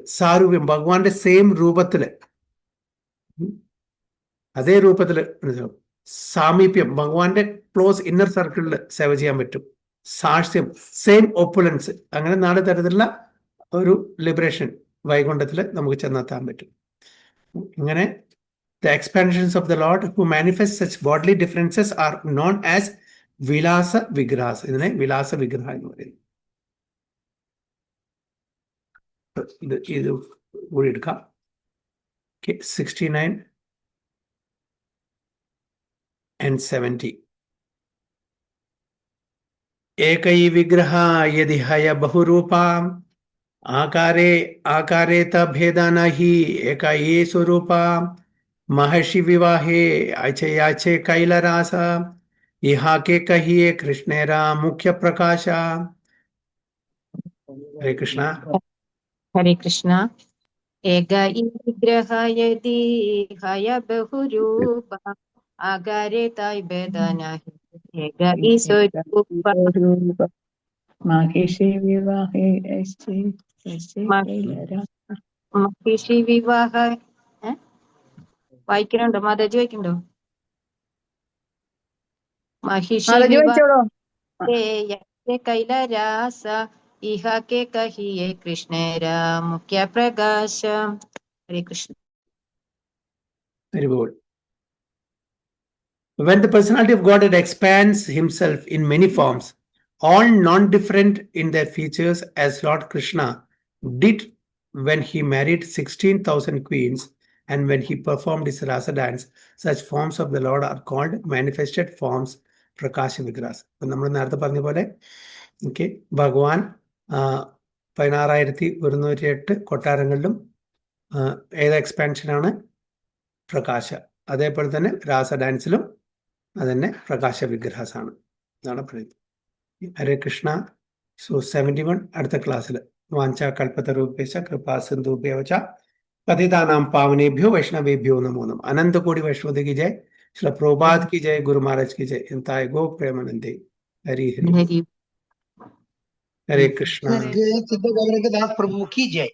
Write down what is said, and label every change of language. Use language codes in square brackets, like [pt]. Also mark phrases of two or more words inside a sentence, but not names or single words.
[ml] സാരൂപ്യം, ഭഗവാന്റെ സെയിം രൂപത്തില്, അതേ രൂപത്തില്. സാമീപ്യം, ഭഗവാന്റെ [en] close inner [ml] സർക്കിളിൽ സേവ ചെയ്യാൻ പറ്റും. [en] സാക്ഷ്യം, same opulence. [ml] അങ്ങനെ 4 തരത്തിലുള്ള ഒരു ലിബറേഷൻ വൈകുണ്ഠത്തിൽ നമുക്ക് ചെന്നെത്താൻ പറ്റും. [en] ഇങ്ങനെ the expansions of the Lord who manifest such bodily differences are known as Vilasa Vigrahas. [ml] ഇതിനെ വിലാസ വിഗ്രഹ എന്ന് പറയുന്നു. ഇത് കൂടി എടുക്കാം. [en] 69 and 70. [bn] একই বিগ্রহ যদি হয় বহুরূপা আকারে আকারেত ভেদ নহি একই স্বরূপা মহর্ষি বিবাহে অচযাচে কৈলরাস ইহা কে কহিএ কৃষ্ণেরা মুখ্য প্রকাশা. [sa] हरे कृष्णा. हरे कृष्ण. [bn] এক বিগ্রহ যদি হয় বহুরূপ আকারে তয় ভেদ নহি এক স্বরূপ মহর্ষি বিবাহে মহর্ষি বিবাহ [ml] വായിക്കണുണ്ടോ? മാതാജി വായിക്കണ്ടോ? [bn] মহিষী কৈলরাস ইহ কে কহিএ কৃষ্ণেরা মুখ্য প্রকাশ. [sa] हरे कृष्ण. [en] Very good. When the personality of Godhead expands himself in many forms, all non-different in their features, as Lord Krishna did when he married 16,000 queens, and when he performed his rasa dance, such forms of the Lord are called manifested forms, Prakasha Vigrahas. [ml] നമ്മൾ നേരത്തെ പറഞ്ഞ പോലെ, ഓക്കെ, ഭഗവാൻ 16,108 കൊട്ടാരങ്ങളിലും ഏത് എക്സ്പാൻഷനാണ്? പ്രകാശ. അതേപോലെ തന്നെ രാസ ഡാൻസിലും അതന്നെ പ്രകാശ വിഗ്രഹാസാണ് എന്നാണ് പറയുന്നത്. [sa] ഹരേ കൃഷ്ണ. [ml] സോ 71 അടുത്ത ക്ലാസ്സിൽ [sa] വാഞ്ചാ കൽപ്പതരൂപേശ കൃപാ സിന്ധുഭ്യവച പതിതാനാം പാവനേഭ്യോ വൈഷ്ണവേഭ്യോ നമോ നമഃ. [hi] अनन्त कोटि वैष्णव की जय. श्रील प्रभुपाद की जय. गुरु महाराज की जय. इंताय गो प्रेमानंदे. हरि हरि. [sa] ഹരി हरे कृष्णा. [hi] सिद्ध गौरंग दास प्रभु की जय.